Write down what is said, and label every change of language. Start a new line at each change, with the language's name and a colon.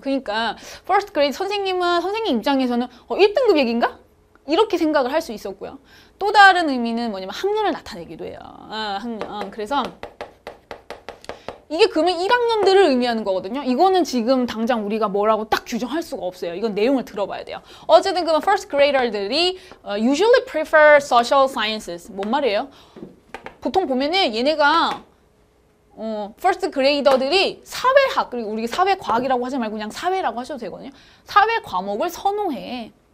Korean: 그러니까
English: first grade
Korean: 선생님은 선생님 입장에서는 1등급 얘기인가? 이렇게 생각을 할 수 있었고요. 또 다른 의미는 뭐냐면 학년을 나타내기도 해요. 학년. 그래서 이게 그러면 1학년들을 의미하는 거거든요. 이거는 지금 당장 우리가 뭐라고 딱 규정할 수가 없어요. 이건 내용을 들어봐야 돼요. 어쨌든 그러면
English: first grader들이 usually prefer social sciences.
Korean: 뭔 말이에요? 보통 보면은 얘네가 first grader들이 사회학, 그리고 우리 사회과학이라고 하지 말고 그냥 사회라고 하셔도 되거든요. 사회 과목을 선호해.